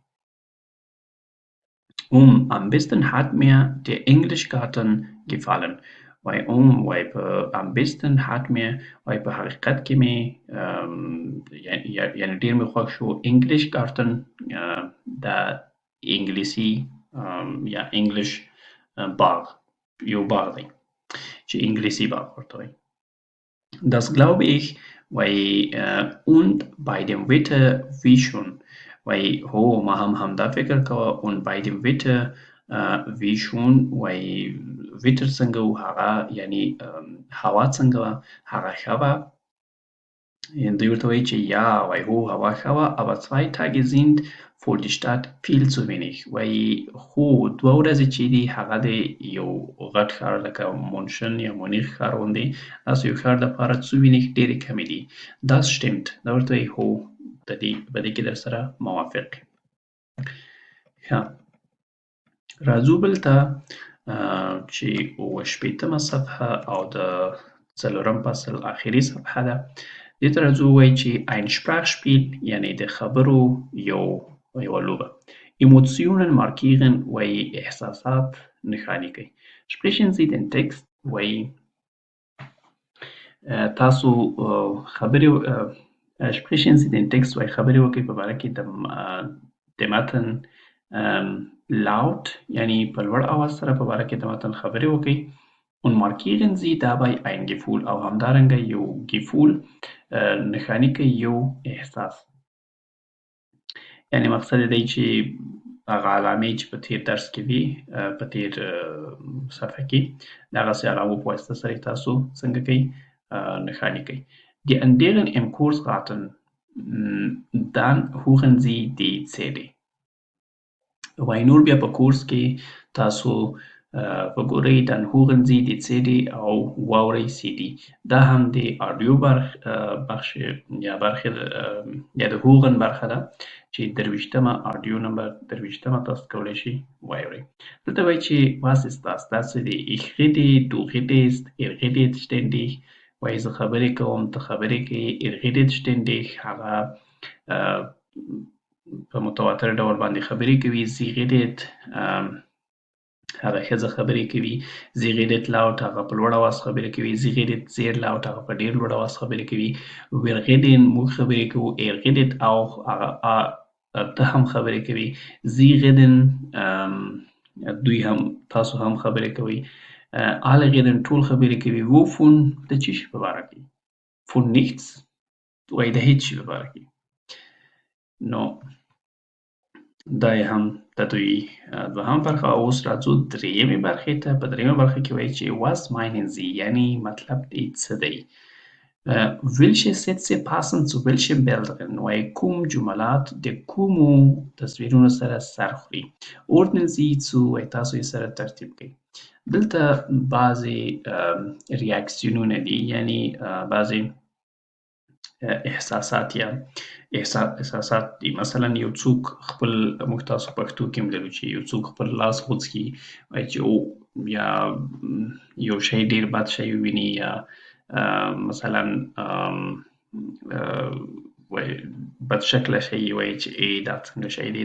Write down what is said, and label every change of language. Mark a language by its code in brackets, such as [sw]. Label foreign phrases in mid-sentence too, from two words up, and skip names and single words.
[de] am besten hat mir der Englischgarten gefallen [ps] وای وای په [de] am besten hat mir [ps] وای په حقیقت کې مې یعنی ډېر مې خوښ شو انګلیش ګارتن د انګلیسي یا انګلیش باغ یو باغ دی چې انګلیسي باغ ورته وایي [de] Das glaube ich [ps] وای [de] und bei dem Wetter wie schon [ps] وای هو ما هم همدا فکر کوه [de] und bei dem Wetter wie schon [ps] وای ویتر څنګه و هغه یعنی هوا څنګه وه هغه ښه وه دوی ورته وایي چې ja وای هو هوا ښه وه [de] aber 2 Tage sind für die Stadt viel zu wenig [ps] وای خو 2 ورځې چې دي هغه د یو غټ ښار لکه مونشن یا مونیخ ښار غوندې داسې یو ښار دپاره [de] zu wenig [ps] ډېرې کمې دي [de] das stimmt [ps] دا ورته وایي هو په دې کې در سره موافق ښه راځو بل ته چې شپېتمه صفحه او د څلورم فصل آخري صفحه ده دې ته راځو وایي چې [de] ein Sprachspiel [ps] یعنی د خبرو یوه لوبه [de] Emotionen markieren [ps] وایي احساسات نښاني کوي [de] Sprechen Sie den Text [ps] وایي تاسو خبرې [de] Sprechen Sie den Text [ps] وایي خبرې وکړئ په باره کې د متن laut یعنی په لوړ اواز سره په باره کې د متن خبرې وکړئ [de] und markieren Sie dabei ein Gefühl [ps] او همدارنګه یو Gefühl نښاني کوي یو احساس یعنی مقصد یې دی چې هغه علامې چې په تیر درس کې وي په تیر صفحه کې د هغسې علامو په واسطه سره تاسو څنګه کوئ نښاني کوئ [de] Die anderen im Kurs raten dann hören Sie die CD [ps] وای نور بیا په کورس کې تاسو وګورئ [de] dann hören Sie die CD [ps] او واورئ CD. دا هم د آډیو بخش یا برخې یا د هوغن برخه ده چې درویشتمه آډیو نمبر درویشتمه تاسو کولی شئ واورئ. دلته وایي چې [de] was ist das؟ [ps] دا څه دي؟ [de] ich rede, du redest, ihr redet ständig. [ps] وایي زه خبرې کوم، ته خبرې کوې، [de] ihr redet ständig. [ps] هغه په متواتر ډول باندې خبرې کوي. [de] sie redet [ps] هغه ښځه خبرې کوي. [de] sie redet laut [ps] هغه په لوړ اواز خبرې کوي. [de] sie redet sehr laut [ps] هغه په ډېر لوړ اواز خبرې کوي. [de] wir reden [ps] موږ خبرې کوو. [de] er redet auch [ps] هغه ته هم خبرې کوي. [de] sie reden [ps] دوی هم تاسو هم خبرې کوئ. [de] alle reden [ps] ټول خبرې کوي. wovon د څه شي په باره کې؟ [de] von nichts [ps] وایي د هېڅ شي په باره کې. نو دا یې هم د دوی دوهمه برخه. اوس راځو درېیمې برخې ته. په درېیمه برخه کې وایي چې [de] was meinen Sie؟ [ps] یعنې مطلب دې څه دی؟ [de] welche Sätze passen zu welchen Bildern؟ [ps] وایي کوم جملات د کومو تصویرونو سره سر خوري؟ [de] ordnen Sie zu [ps] وایي تاسو یې سره ترتیب کړئ. دلته بعضې ریاکسیونونه دي، یعنې بعضې احساسات یا احساسات دي. مثلا یو څوک خپل، موږ تاسو پښتو کې هم لرو چې یو څوک خپل لاس غوڅ کړي، وایي چې او یا یو شی ډېر بد شی وویني، یا مثلا وایي بد شکله شی وایي چې ای دا څنګه شی دی.